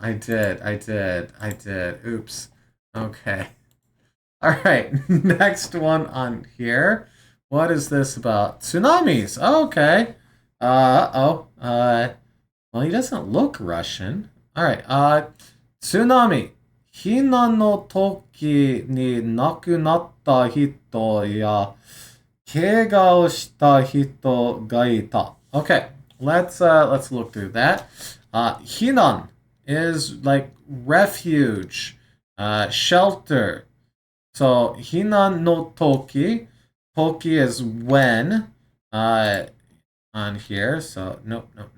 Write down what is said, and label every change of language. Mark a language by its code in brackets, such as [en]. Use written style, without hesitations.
[en] I did. Oops. Okay. All right. Next one on here. What is this about? Tsunamis. Okay. Well, he doesn't look Russian. All right. Tsunami. [ja] 避難の時に亡くなった人や怪我をした人がいた. [en] Okay, let's look through that. Hinan is like refuge, shelter. So [ja] hinan no toki, [en] toki is when, on here. So nope.